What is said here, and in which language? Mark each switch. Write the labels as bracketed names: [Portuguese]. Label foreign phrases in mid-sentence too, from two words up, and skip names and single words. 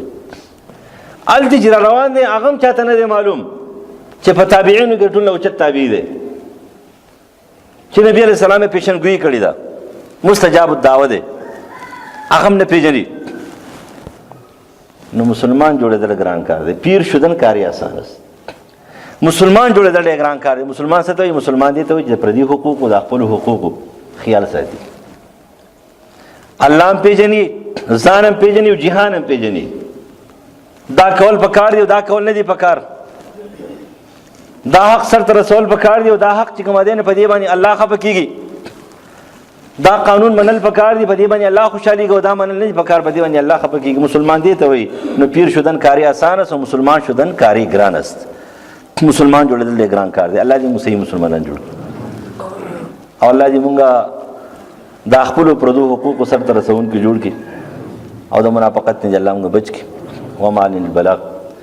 [Pashto] هلته چې را روان دی هغه هم چاته نه دی معلوم چې په تابعینو کې ټول نه اوچت تابعي دی، چې نبی [Arabic] علیہ السلام [Pashto] یې پیشنګویي کړې ده، مستجاب الدعوه دی، هغه هم نه پیژني. نو مسلمان جوړېدل ګران کار دی، [Persian] پیر شدن کاری آسان است. [Pashto] مسلمان جوړېدل ډېر ګران کار دی. مسلمان څه ته وایي؟ مسلمان دې ته وایي چې د پردي حقوقو د خپلو حقوقو خیال ساتي، الله هم پیژني، ځان هم پیژني او جهان هم پیژني. دا کول پکار دی او دا کول نه دی پکار. دا حق سرته رسول پکار دی او دا حق چې کوم دی نه په دې باندې الله خفه کیږي. دا قانون منل پکار دی، په دې باندې الله خوشحالي او دا منل نه دی پکار، په دې باندې الله خفه کیږي. مسلمان دې ته وایي. [Persian] نو پیر شدن کاری آسان است او مسلمان شدن کاری ګران است. [Pashto] مسلمان جوړېدل ډېر ګران کار دی. الله دې موږ صحیح مسلمانان جوړ کړي او الله دې موږ د خپلو پردو حقوقو سرته رسونکي جوړ کړي او د منافقت نه الله موږ بچ کړي. [Arabic] وما علینا البلاغ.